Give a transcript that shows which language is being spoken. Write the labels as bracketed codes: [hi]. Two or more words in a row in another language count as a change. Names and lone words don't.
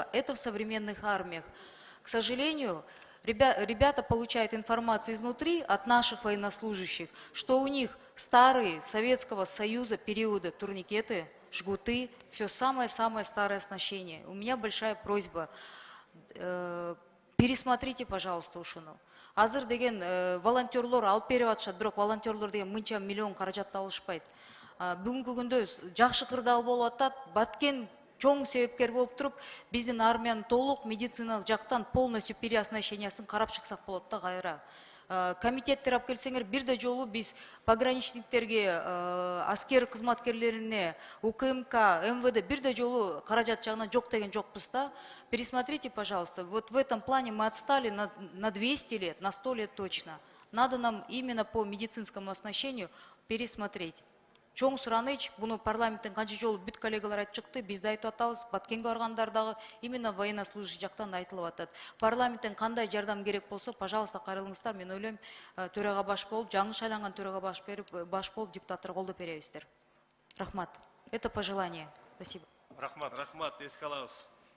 [ru] Это в современных армиях. К сожалению, ребята получают информацию изнутри от наших военнослужащих, что у них старые Советского Союза периода турникеты, жгуты, все самое-самое старое оснащение. У меня большая просьба, пересмотрите, пожалуйста, [ky] ушуну. Азыр деген волонтерлор алып берип атышат, бирок волонтерлор деген мынча миллион каражатты алышпайт. Бүгүнкү күндө жакшы кырдаал болуп атат, Баткен чоң себепкер болуп туруп, биздин армиянын толук медициналык жактан [ru] полностью переоснащениясын [ky] карап чыксак болот да кайра. Комитеттер алып келсеңер, бир да жолу биз пограничниктерге, аскер кызматкерлерине, УКМК, МВД бир да жолу каражат жагынан жок деген жокпуз да. [ru] Пересмотрите, пожалуйста. Вот в этом плане мы отстали на 200 лет, на 100 лет точно. Надо нам именно по медицинскому оснащению пересмотреть. [ky] Чоң сураныч, буну парламенттен канча жолу бүт коллегалар айтып чыкты, биз да айтып атабыз, Баткенге баргандар дагы [ru] именно военнослужащий [ky] жактан айтылып атат. Парламенттен кандай жардам керек болсо, пожалуйста, кайрылыңыздар. Мен ойлойм, төрага баш болуп, жаңы шайланган төрага баш болуп, депутаттар колдоп беребиздер. Рахмат. [ru] Это пожелание. Спасибо. [ky] Рахмат, эске алабыз.